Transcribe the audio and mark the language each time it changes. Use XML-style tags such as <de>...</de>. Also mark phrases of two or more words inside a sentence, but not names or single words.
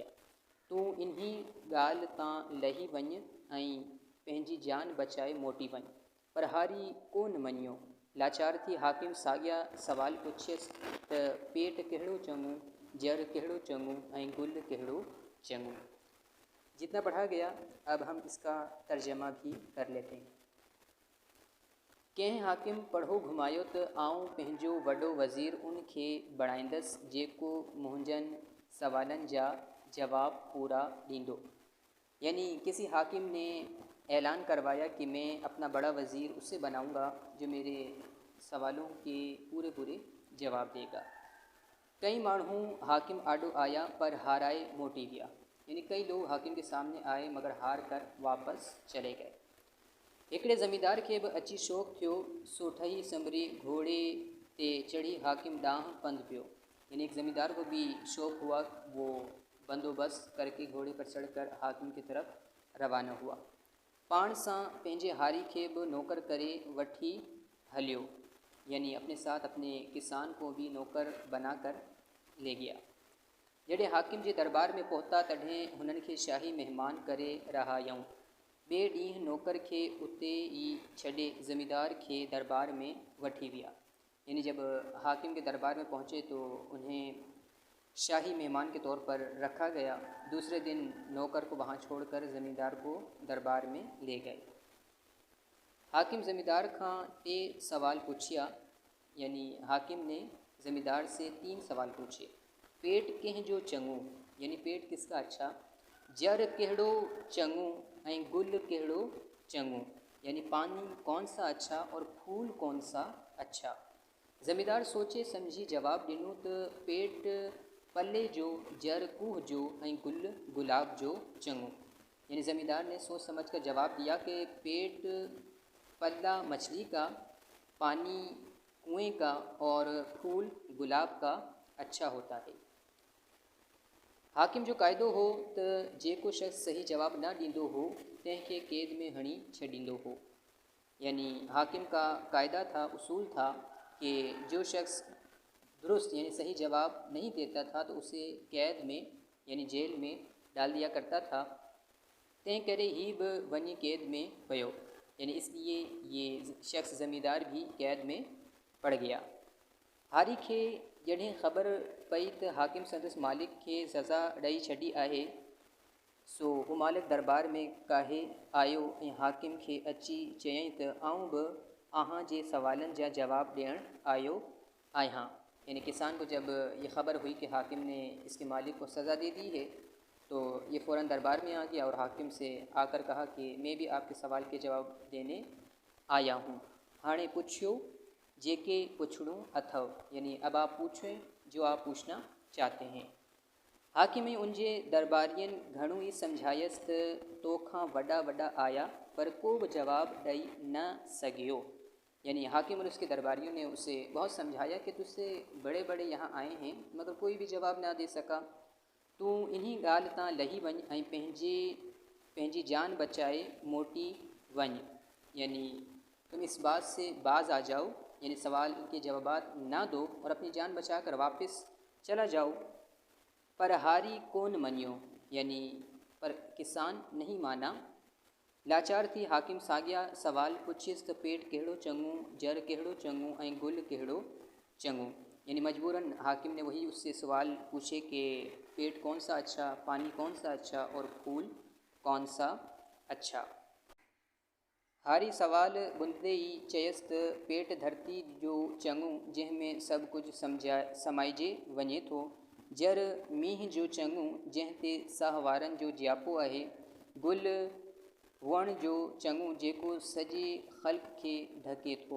<sd>तूं इन्ही ॻाल्हि तां लही वञु ऐं पंहिंजी जान बचाए मोटी वञु। पर हारी कोन मञियो। लाचार थी हाकिम साॻिया सवाल पुछियसि त पेट कहिड़ो चङो, जर कहिड़ो चङो ऐं गुल कहिड़ो चङो।</sd> <hi>जितना पढ़ा गया अब हम इसका तर्जमा भी कर लेते हैं।</hi> <sd>कंहिं हाकिम पढ़ो घुमायो त आऊं पंहिंजो वॾो वज़ीर उनखे बणाईंदुसि जेको मुंहिंजनि सवालनि जा जवाब पूरा ॾींदो।</sd> <hi>यानी किसी हाकिम ने ऐलान करवाया कि मैं अपना बड़ा वज़ीर उससे बनाऊंगा जो मेरे सवालों के पूरे पूरे जवाब देगा।</hi> <sd>कई माण्हू हाकिम आॾो आया पर हाराए मोटी विया।</sd> <hi>यानी कई लोग हाकिम के सामने आए मगर हार कर वापस चले गए।</hi> <sd>हिकिड़े ज़मींदार खे बि अची शौक़ु थियो, सो ठही संभरी घोड़े ते चढ़ी हाकिम ॾांहुं पंधु पियो।</sd> <hi>यानी एक ज़मींदार को भी शौक़ हुआ, वो बंदोबस्त करके घोड़े पर चढ़कर हाकिम की तरफ रवाना हुआ।</hi> <sd>पाण सां पंहिंजे हारी खे बि नौकर करे वठी हलियो,</sd> <hi>यानी अपने साथ अपने किसान को भी नौकर बनाकर ले गया।</hi> <sd>जॾहिं हाकिम जे दरबार में पहुता तॾहिं हुननि खे शाही महिमान करे रहायूं। ॿिए ॾींहुं नौकर खे उते ई छॾे ज़मींदार खे दरबार में वठी विया।</sd> <hi>यानी जब हाकिम के दरबार में पहुँचे तो उन्हें शाही मेहमान के तौर पर रखा गया। दूसरे दिन नौकर को वहाँ छोड़कर ज़मींदार को दरबार में ले गए।</hi> <sd>हाकिम ज़मींदार खां टे सवाल पुछिया।</sd> <hi>यानी हाकिम ने ज़मींदार से 3 सवाल पूछे।</hi> <sd>पेट कंहिंजो चङो,</sd> <hi>यानी पेट किसका अच्छा,</hi> <sd>जर कहिड़ो चङो ऐं गुल कहिड़ो चङो,</sd> <hi>यानी पानी कौन सा अच्छा और फूल कौन सा अच्छा।</hi> <sd>ज़मींदार सोचे समझी जवाब ॾिनो त पेट पले जो, जर कूह जो ऐं गुल गुलाब जो चङो।</sd> <hi>यानी ज़मींदार ने सोच समझ कर जवाब दिया कि पेट पल्ला मछली का, पानी कुएं का और फूल गुलाब का अच्छा होता है।</hi> <sd>हाकिम जो क़ाइदो हो त जेको शख़्स सही जवाब न ॾींदो हो तंहिंखे क़ैद में हणी छॾींदो हो।</sd> <hi>यानी हाकिम का कायदा था, उसूल था कि जो शख्स दुरुस्त यानी सही जवाब नहीं देता था तो उसे कैद में यानी जेल में डाल दिया करता था।</hi> <sd>तंहिं करे ही बि वञी कैद में पियो।</sd> <hi>यानी इसलिए ये शख्स ज़मींदार भी कैद में पड़ गया।</hi> <sd>हारी खे जॾहिं ख़बर पई त हाकिम संदसि मालिक खे सज़ा ॾेई छॾी आहे, सो हू मालिक दरबार में काहे आयो ऐं हाकिम खे अची चयईं त आऊं बि अव्हां जे सवालनि जा जवाब ॾियणु आयो आहियां।</sd> <hi>यानी किसान को जब ये ख़बर हुई कि हाकिम ने इसके मालिक को सज़ा दे दी है तो ये फ़ौरन दरबार में आ गया और हाकिम से आकर कहा कि मैं भी आपके सवाल के जवाब देने आया हूँ।</hi> <sd>हाणे पुछियो जेके पुछड़ूं अथव,</sd> <hi>यानी अब आप पूछें जो आप पूछना चाहते हैं।</hi> <sd>हाकिम उनजे दरबारियन घणो ही समझायस त तोखां वॾा वॾा आया पर को भी जवाब ॾेई न सघियो।</sd> <hi>यानी हाकिम और उसके दरबारियों ने उसे बहुत समझाया कि तुझसे बड़े बड़े यहाँ आए हैं मगर कोई भी जवाब ना दे सका।</hi> <sd>तू इन्हीं ॻाल्हि तां लही वञ ऐं पंहिंजी जान बचाए मोटी वञ,</sd> <hi>यानी तुम इस बात से बाज आ जाओ, यानी सवाल के जवाब ना दो और अपनी जान बचाकर वापस चला जाओ।</hi> <sd>पर हारी कौन मनियो,</sd> <hi>यानी पर किसान नहीं माना।</hi> <sd>लाचार थी हाकिम साॻिया सवाल पुछियसि त पेट कहिड़ो चङो, जर कहिड़ो चङो ऐं गुल कहिड़ो चङो।</sd> <hi>यानी मजबूरन हाकिम ने वही उससे सवाल पूछे कि पेट कौन सा अच्छा, पानी कौन सा अच्छा और फूल कौन सा अच्छा।</hi> <sd>हारी सवाल बुंदे ही चयसि त पेट धरती जो चङो जंहिंमें सभु कुझु समाइजे वञे थो, जर मींहं जो चङो जंहिं ते साह वारनि जो जियापो आहे, गुल वण जो चङो जेको सॼे ख़ल्क़ खे ढके थो।</sd>